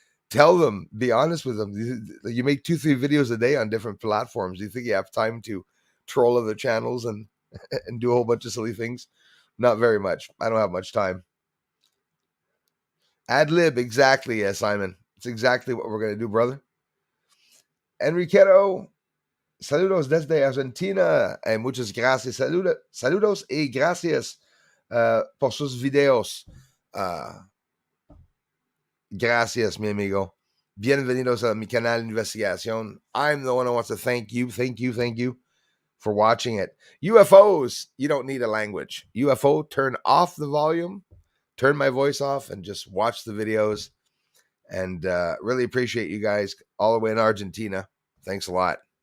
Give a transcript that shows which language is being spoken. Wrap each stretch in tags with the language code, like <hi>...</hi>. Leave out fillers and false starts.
<en>Tell them, be honest with them. You make 2-3 videos a day on different platforms. Do you think you have time to troll other channels and and do a whole bunch of silly things? Not very much. I don't have much time. Ad lib, exactly, yes, Simon. It's exactly what we're gonna do, brother.</en> <es>Enriqueto, saludos desde Argentina. Muchas gracias. Saludos y gracias por sus videos. Gracias, mi amigo. Bienvenidos a mi canal de investigación.</es> <en>I'm the one who wants to thank you for watching it. UFOs, you don't need a language. UFO, turn off the volume, turn my voice off, and just watch the videos. And really appreciate you guys all the way in Argentina. Thanks a lot.</en>